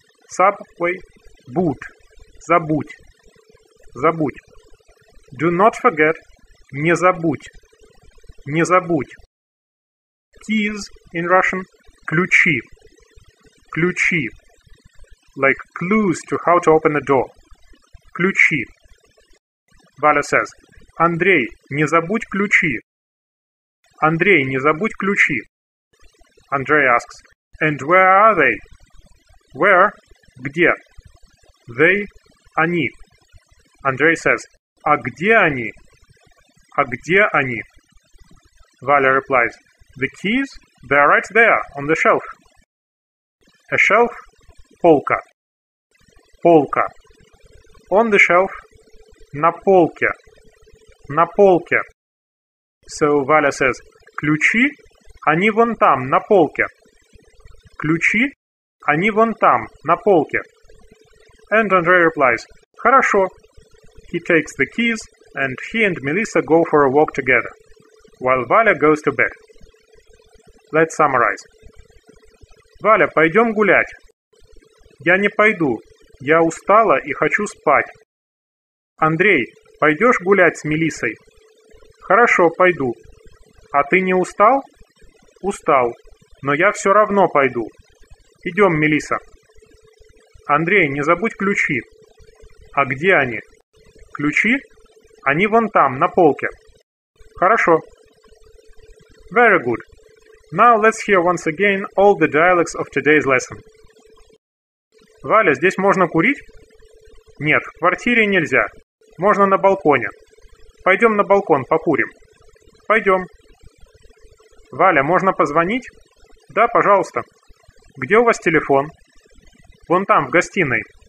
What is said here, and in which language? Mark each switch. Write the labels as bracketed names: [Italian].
[English] Subway, boot. [Russian] Забудь. Забудь. [English] Do not forget, [Russian] не забудь. Не забудь. [English] Keys in Russian, [Russian] ключи. Ключи. [English] Like clues to how to open a door. [Russian] Ключи. [English] Valia says, [Russian] Андрей, не забудь ключи. Андрей, не забудь ключи. [English] Andrei asks, and where are they? Where? [Russian] Где? [English] They, [Russian] они. [English] Andrei says, [Russian] а где они? А где они? [English] Valia replies, the keys, they are right there, on the shelf. A shelf, [Russian] полка. Полка. [English] On the shelf, [Russian] на полке. На полке. [English] So Valia says, [Russian] ключи, они вон там, на полке. Ключи, они вон там, на полке. [English] And Andrei replies, [Russian] хорошо. [English] He takes the keys, and he and Melissa go for a walk together, while Valia goes to bed. Let's summarize. [Russian] Valia, пойдем гулять. Я не пойду. Я устала и хочу спать. Андрей, Пойдешь гулять с Мелиссой? Хорошо, пойду. А ты не устал? Устал, но я все равно пойду. Идем, Мелисса. Андрей, не забудь ключи. А где они? Ключи? Они вон там, на полке. Хорошо. [English] Very good. Now let's hear once again all the dialogues of today's lesson. [Russian] Валя, здесь можно курить? Нет, в квартире нельзя. Можно на балконе. Пойдем на балкон, покурим. Пойдем. Валя, можно позвонить? Да, пожалуйста. Где у вас телефон? Вон там, в гостиной.